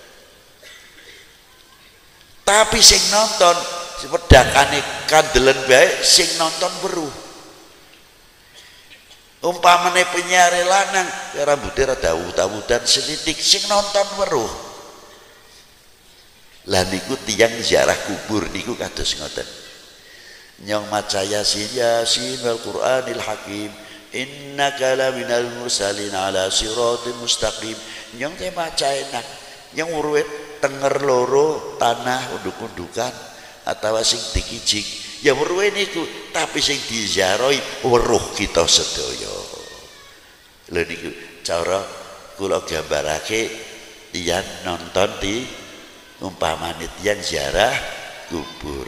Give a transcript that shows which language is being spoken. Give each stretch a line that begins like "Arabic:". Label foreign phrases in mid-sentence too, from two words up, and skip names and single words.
Javanese: Tapi sing nonton wedakane kandelen bae sing nonton weruh. Umpamane penyiar lanang ya rambutnya rada awut-awutan selitik sing nonton weruh. Lah niku tiyang ziarah kubur niku kados ngoten. Nyong maca
Arabic: يس والقرآن الحكيم إنك لمن المرسلين على صراط مستقيم.
Javanese: Nyong teh maca enak. Nyong urut tenger loro tanah unduk-undukan atawa sing dikijik ya weruhe niku, tapi sing diziarahi weruh kita sedaya. Lha niku cara kula gambarake tiyang nonton di umpamane tiyang ziarah kubur.